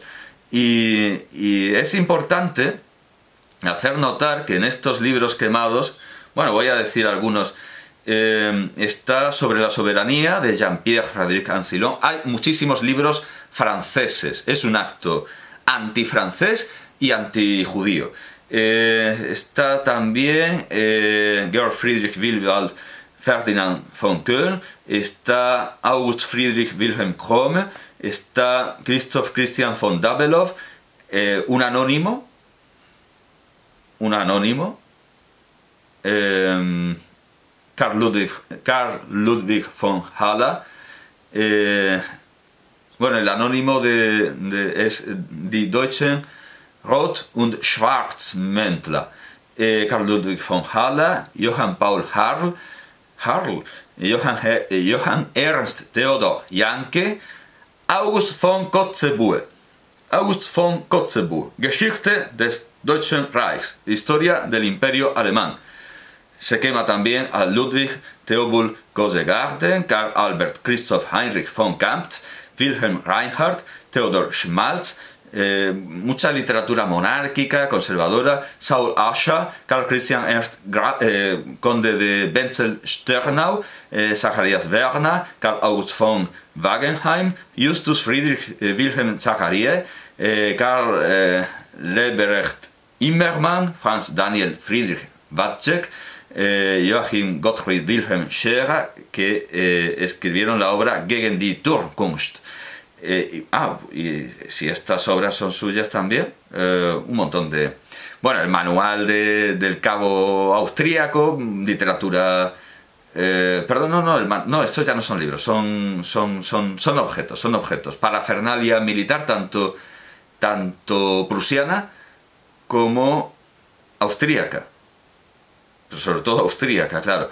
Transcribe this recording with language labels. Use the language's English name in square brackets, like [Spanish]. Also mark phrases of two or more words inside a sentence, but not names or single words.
[Spanish] Y es importante hacer notar que en estos libros quemados, bueno, voy a decir algunos, está Sobre la soberanía, de Jean-Pierre Frédéric Ancillon. Hay muchísimos libros franceses, es un acto antifrancés y antijudío. Está también Georg Friedrich Willibald Ferdinand von Köln, está August Friedrich Wilhelm Krome, está Christoph Christian von Dabelow, un anónimo, Karl Ludwig von Haller, bueno, el anónimo es Die Deutschen Rot- und Schwarzmäntler. Karl Ludwig von Haller, Johann Paul Harl, Johann Ernst Theodor Janke, August von Kotzebue. Geschichte des Deutschen Reichs. Historia del Imperio Alemán. Se quema también a Ludwig Theobald Gosegarten, Karl Albert Christoph Heinrich von Kamptz, Wilhelm Reinhardt, Theodor Schmalz, mucha literatura monárquica, conservadora, Saul Ascher, Karl Christian Ernst conde de Wenzel-Sternau, Zacharias Werner, Karl August von Wagenheim, Justus Friedrich Wilhelm Zachariae, Karl Leberecht Immermann, Franz Daniel Friedrich Wacek, Joachim Gottfried Wilhelm Scherer, que escribieron la obra Gegen die Turmkunst. Y si estas obras son suyas también, un montón de... Bueno, el manual del cabo austríaco, literatura Perdón, no, estos ya no son libros, son objetos, parafernalia militar, tanto prusiana como austríaca, pero sobre todo austríaca, claro.